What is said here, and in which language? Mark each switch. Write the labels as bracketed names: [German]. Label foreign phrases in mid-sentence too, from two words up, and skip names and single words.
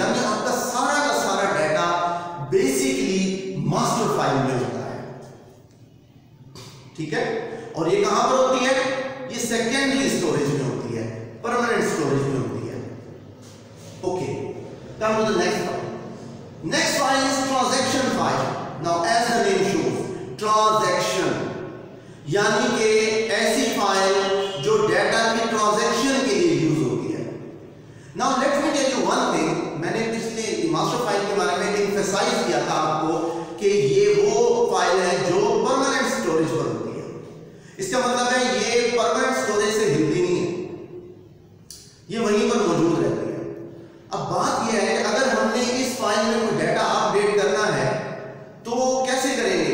[Hindi] यानी आपका सारा का सारा [English] data basically master file [Hindi] में होता है, ठीक है। और ये कहां पर होती है? ये [English] secondary storage [Hindi] में होती है, [English] permanent storage [Hindi] में होती है। [English] okay, come to the next file. Next file is transaction file. Now as the name shows, transaction [Hindi] यानी कि ऐसी फाइल जो डाटा की ट्रांजैक्शन के लिए यूज होती है। [English] Now let me tell you one thing, [Hindi] मैंने पिछले [English] master file [Hindi] के बारे में एम्फसाइज किया था आपको कि ये वो फाइल है जो [English] permanent storage [Hindi] पर होती है। इसका मतलब है ये [English] permanent storage [Hindi] से हिलती नहीं है, ये वहीं पर मौजूद रहती है। अब बात यह है कि अगर हमने इस फाइल में कोई [English] data update [Hindi] करना है तो कैसे करेंगे?